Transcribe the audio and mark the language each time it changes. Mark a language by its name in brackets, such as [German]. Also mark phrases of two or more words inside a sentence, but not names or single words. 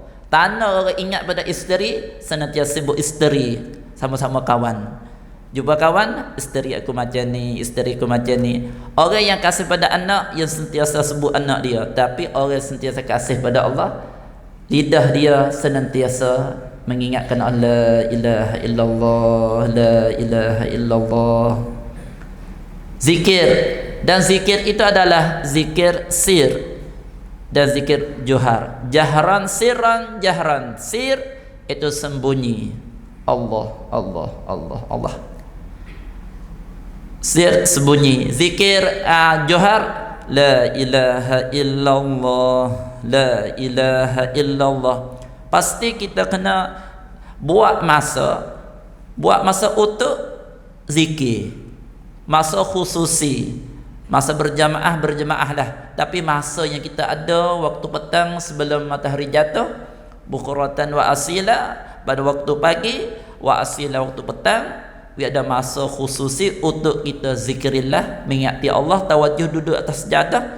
[Malay] Tanda orang ingat pada isteri, senantiasa sebut isteri, sama-sama kawan. Jumpa kawan, isteri aku macam ni, isteri aku macam ni. Orang yang kasih pada anak, yang sentiasa sebut anak dia. Tapi orang yang sentiasa kasih pada Allah, lidah dia senantiasa mengingatkan [Arabic] لا إله إلا الله، لا إله إلا الله. [Malay] Zikir, dan zikir itu adalah zikir sir dan zikir johar. [Arabic] جهرا سرا, جهرا سر [Malay] itu sembunyi. Allah, Allah, Allah, Allah. Sir sembunyi. Zikir johar, [Arabic] لا إله إلا الله، لا إله إلا الله. [Malay] Pasti kita kena buat masa untuk zikir, masa khususi, masa berjamaah lah. Tapi masa yang kita ada waktu petang sebelum matahari jatuh, [Arabic] بكرة وأصيلا, [Malay] pada waktu pagi, [Arabic] وأصيلا [Malay] waktu petang, ada masa khususi untuk kita zikrillah, mengingati Allah, tawajuh duduk atas sejadah.